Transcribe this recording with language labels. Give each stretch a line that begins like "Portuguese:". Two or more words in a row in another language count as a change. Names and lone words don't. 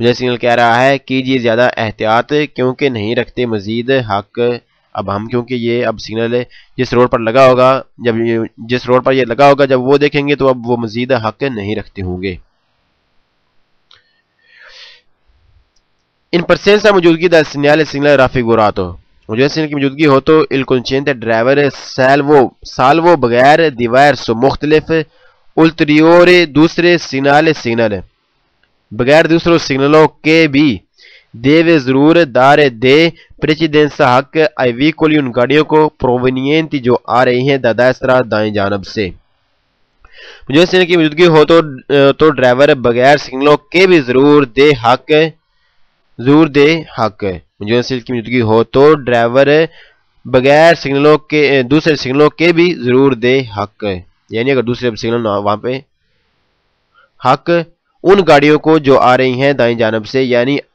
Urdu: مجھے سگنل کہہ رہا ہے کیجیے زیادہ احتیاط کیونکہ نہیں رکھتے مزید حق اب ہم، کیونکہ یہ اب سگنل جس روڈ پر لگا ہوگا، جس روڈ پر یہ لگا ہوگا جب وہ دیکھیں گے تو اب وہ مزید حق نہیں رکھتے ہوں گے۔ ان presenza موجودگی
Italian: del segnale segnale raffigurato
Urdu: موجودہ سگنل کی موجودگی ہو تو
Italian: il concedente driver salvo
Urdu: بغیر diverso مختلف ulteriore دوسرے سگنل بغیر دوسروں سگنلوں کے بھی deve ضرور دے precedenza حق
Italian: ai veicoli
Urdu: ان گاڑیوں کو provenienti جو آ رہی ہیں
Italian: da destra
Urdu: دائیں جانب سے۔ موجودہ سگنل کی موجودگی ہو تو ڈرائیور بغیر سگنلوں کے بھی ضرور دے حق موجودہ سگنل کی موجودگی ہو تو ڈرائیور بغیر سگنلوں کے دوسرے سگنلوں کے بھی ضرور دے حق، یعنی اگر دوسرے سگنل وہاں پہ حق ان گاڑیوں کو جو آ رہی ہیں دائیں جانب سے، یعنی